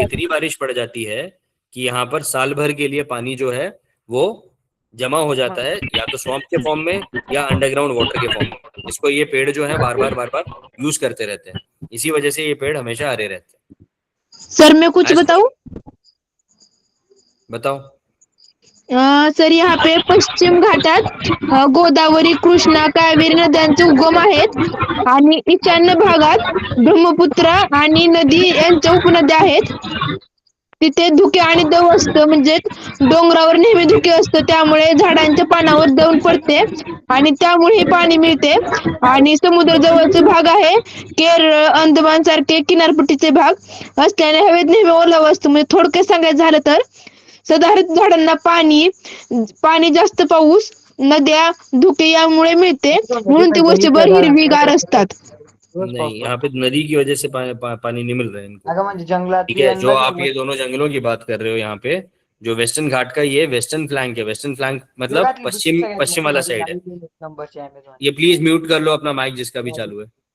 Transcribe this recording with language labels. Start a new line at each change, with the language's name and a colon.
Hindi: इतनी बारिश पड़ जाती है कि यहाँ पर साल भर के लिए पानी जो है वो जमा हो जाता है, या तो स्वॉम्प के फॉर्म में या अंडरग्राउंड वाटर के फॉर्म में। इसको ये पेड़ जो है बार बार यूज करते रहते हैं, इसी वजह से ये पेड़ हमेशा हरे रहते हैं। सर मैं कुछ आया समझ बताऊं? में? बताओ।
Marathi: सर
Hindi: यहाँ पे
Marathi: पश्चिम घाटात गोदावरी, कृष्णा, कावेरी नद्यांचे उगम आहेत आणि ईशान्य भागात ब्रह्मपुत्रा आणि नदी यांच्या उपनद्या आहेत. तिथे धुके आणि दव असतं, म्हणजे डोंगरावर नेहमी धुके असतं, त्यामुळे झाडांच्या पानावर दव पडते आणि त्यामुळे हे पाणी मिळते. आणि समुद्र जवळचे भाग आहे, केरळ, अंदमान सारखे किनारपट्टीचे भाग असल्याने हवेत नेहमी ओलावा असतो. म्हणजे थोडक्यात सांगायचं झालं तर सदाहरित झाडांना पाणी जास्त पाऊस, नद्या, धुके यामुळे मिळते, म्हणून ते वर्षभर हिरवीगार असतात.
Hindi: नहीं, यहाँ पे नदी की वजह से पानी नहीं मिल रहा है इनको,
Marathi: अगं म्हणजे जंगलात
Hindi: ठीक है। जो आप ये दोनों जंगलों की बात कर रहे हो, यहाँ पे जो वेस्टर्न घाट का ये वेस्टर्न फ्लैंक है, वेस्टर्न फ्लैंक मतलब पश्चिम वाला साइड है।
Marathi: नंबरची अमेझॉन
Hindi: ये प्लीज म्यूट कर लो अपना माइक जिसका भी चालू है,